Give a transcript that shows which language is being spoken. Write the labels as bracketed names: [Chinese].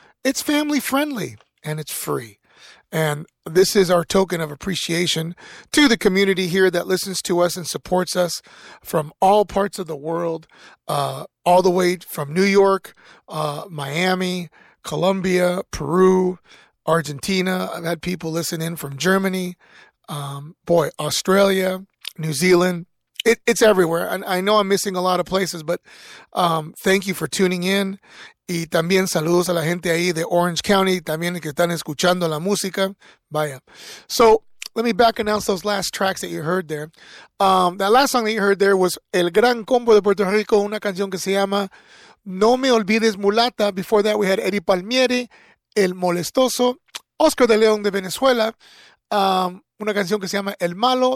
[English] It's family friendly and it's free. And this is our token of appreciation to the community here that listens to us and supports us from all parts of the world, all the way from New York, Miami, Colombia, Peru, Argentina. I've had people listen in from Germany, Australia, New Zealand. It's everywhere. And I know I'm missing a lot of places, but thank you for tuning in. [Spanish] Y también saludos a la gente ahí de Orange County, también que están escuchando la música. Vaya. [English] So let me back announce those last tracks that you heard there. That last song that you heard there was El Gran Combo de Puerto Rico, [Spanish] una canción que se llama [English] No Me Olvides Mulata. Before that, we had Eddie Palmieri, El Molestoso, Oscar de León de Venezuela, [Spanish] una canción que se llama [English] El Malo.